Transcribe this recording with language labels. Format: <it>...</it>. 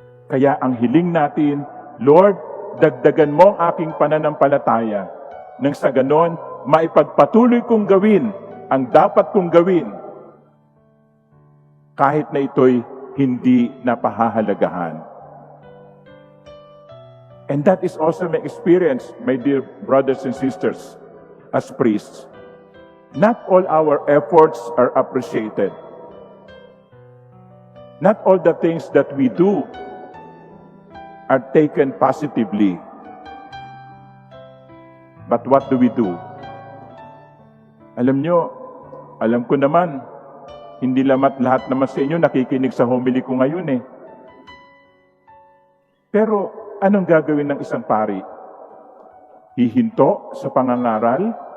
<tl>Kaya ang hiling natin, Lord, dagdagan mo ang aking pananampalataya. Nang sa ganon, maipagpatuloy kong gawin ang dapat kong gawin kahit na ito'y hindi napahahalagahan.</tl> <en>And that is also my experience, my dear brothers and sisters, as priests. Not all our efforts are appreciated. Not all the things that we do are taken positively. But what do we do?</en> <tl>Alam nyo, alam ko naman, hindi lahat naman sa inyo nakikinig sa homily ko ngayon eh. Pero anong gagawin ng isang pari? Hihinto sa pangangaral?</tl>